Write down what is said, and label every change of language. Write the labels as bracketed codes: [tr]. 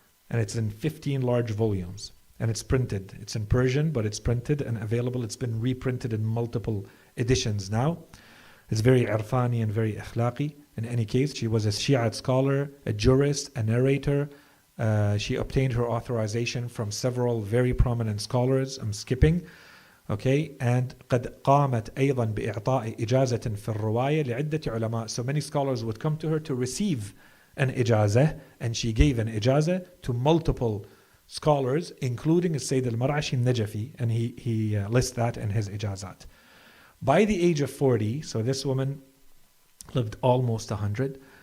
[en] And it's in 15 large volumes. And it's printed. It's in Persian, but it's printed and available. It's been reprinted in multiple editions now. It's very irfani and very akhlaqi. In any case, she was a Shiite scholar, a jurist, a narrator. She obtained her authorization from several very prominent scholars. I'm skipping. Okay, and [ar] قد قامت أيضا بإعطاء إجازة في الرواية لعدة علماء. [en] So many scholars would come to her to receive an ijazah, and she gave an ijazah to multiple scholars, including Sayyid al-Mar'ashi al-Najafi, and he lists that in his ijazat. By the age of 40, so this woman lived almost 100.